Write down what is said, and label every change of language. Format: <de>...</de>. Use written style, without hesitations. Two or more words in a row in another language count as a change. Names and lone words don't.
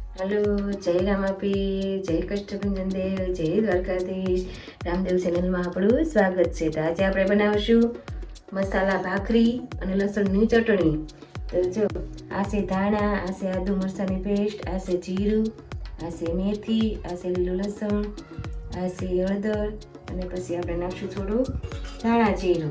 <hi>हेलो जय रामापी जय कष्टभंजन देव जय द्वारकाधीश रामदेव चैनल में आपणुं स्वागत है।</hi> <gu>तो आज આપણે બનાવશું મસાલા ભાખરી અને લસણની ચટણી। તો જો આ છે ધાણા, આ છે આદુ મરચાંની પેસ્ટ, આ છે જીરું, આ છે મેથી, આ છે લીલું લસણ, આ છે હળદર અને પછી આપણે નાખશું થોડું ધાણા જીરું।</gu>